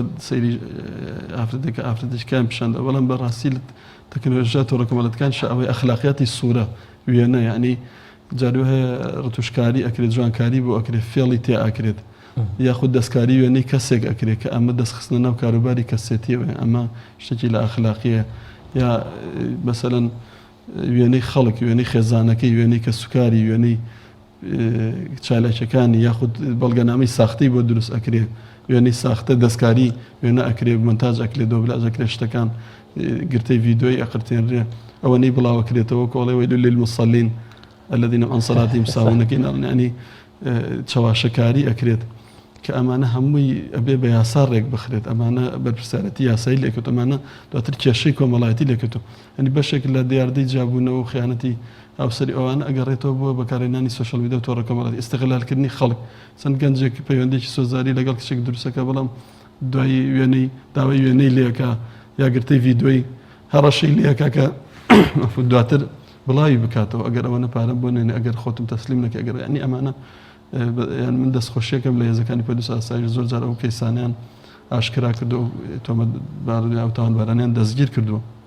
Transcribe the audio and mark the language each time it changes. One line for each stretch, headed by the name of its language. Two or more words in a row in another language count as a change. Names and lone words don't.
Central Kurdish: سەیری ئافرەتێکە ئافرەتێکیان پیشاندە بەڵام بەڕاستی تەکنۆلۆژیا تۆڕە کۆمەڵەتەکان ئەوەی ئەخلاقیاتی سوورە وێنە یعنی جارو هەیە ڕتوشکاری ئەکرێت جوانکاری بۆ ئەکرێت فێڵی تێ ئاکرێت یاخود دەستکاری وێنەی کەسێک ئەکرێت کە ئەمە دەستخستنە ناو کاروباری کەسێتیەوە ئەمە شتێکی لە ئەخلاقیە یا مەسەلەن وێنەی خەڵک وێنەی خێزانەکەی وێنەی کە سوکاری وێنەی چالاکیەکانی یاخود بەڵگەنامەی ساختی بۆ دروست ئەکرێ وێنەی ساختە دەستکاری وێنە ئەکرێ مۆنتاژ ئەکرێت دۆبلاژ ئەکرێت شتەکان گرتەی ڤیدۆی ئەقرتێنرێ ئەوەنەی بڵاوەکرێتەوە کۆڵێ
Arabic: وەیل للمصەلین الذين عن صلاتهم ساهون
Central Kurdish: ینی چاواشەکاری ئەکرێت کە ئەمانە هەمووی ئەبێ بە یاساڕێک بخرێت ئەمانە بەرپرسیارەتی یاسایی لێکەوت ئەمانە دواتر کێشەی کۆمەڵایەتی لێکەوتو ئەنی بەشێک لە دیاردەی جابوونەوە و خیانەتی ئەوسەری ئەوانە ئەگەڕێتەوە بۆ بەکارهێنانی
English: social media
Central Kurdish: و تۆڕە کۆمەڵایەتی ئیستیغلالکردنی خەڵک چەند گەنجێک پەیوەندێکی سۆزاری لەگەڵ کچێک دروستەکە بەڵام دوایی وێنەی داوای وێنەی لێەکە یا گرتەی ڤیدۆی هەڕەشەی لێەکە کە دواتر بڵاوی بکاتەوە ئەگەر ئەوەنە پارەم بۆ نێنێ ئەگەر خۆتم تەسلیم نەکە ئەگەر ینی ئەمانە من دەستخۆشیەکەم لە هێزەکانی پۆلیس ئاسایی زۆر جار ئەو کەیسانیان ئاشکرا کردو تۆمەتبارانی ئەو تاوانبارانیان دەستگیر کردووە